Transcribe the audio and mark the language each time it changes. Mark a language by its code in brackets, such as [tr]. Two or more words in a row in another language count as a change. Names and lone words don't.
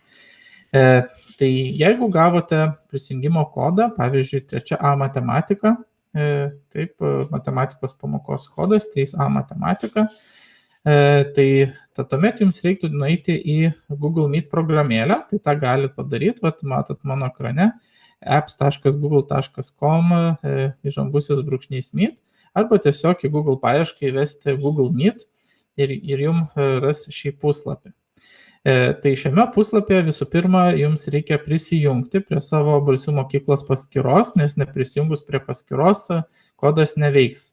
[lt] Tai jeigu gavote prisijungimo kodą, pavyzdžiui, 3A matematika, taip, matematikos pamokos kodas 3A matematika, tai tuomet jums reiktų nueiti į Google Meet programėlę, tai tą galite padaryti, matot mano ekrane, apps.google.com _meet, arba tiesiog į Google paiešką įvesti Google Meet ir jums ras šį puslapį. Tai šiame puslapyje visų pirma jums reikia prisijungti prie savo Balsių mokyklos paskyros, nes neprisijungus prie paskyros kodas neveiks.